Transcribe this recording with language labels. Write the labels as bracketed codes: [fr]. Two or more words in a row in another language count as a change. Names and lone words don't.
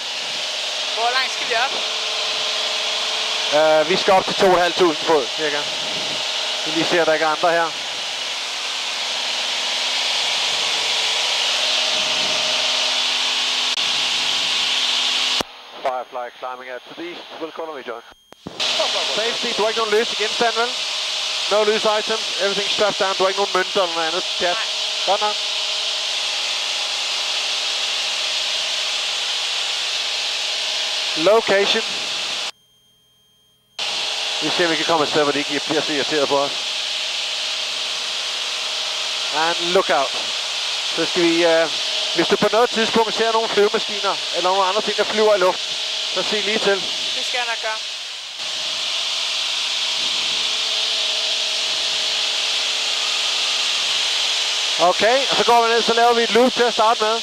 [da] Hvor langt skal vi op? Vi skal op til 2500 fod, cirka. Vi lige ser, at der ikke er andre her. [en] Firefly climbing out to the east. Will call me, John. Safety, [da] du har ikke nogen løse genstand, vel? [en] No loose items, everything strapped down. [da] Du har ikke nogen mønter eller noget andet. Pjat. Godt nok. Location. Vi ser, om vi kan komme et sted, hvor de ikke bliver så irriteret på os. [en] And look out. [da] Så skal vi, hvis du på noget tidspunkt ser nogle flyvemaskiner, eller nogle andre ting, der flyver i luften, så sig lige til. Det skal jeg nok gøre. Okay, og så går vi ned, så laver vi et loop til at starte med.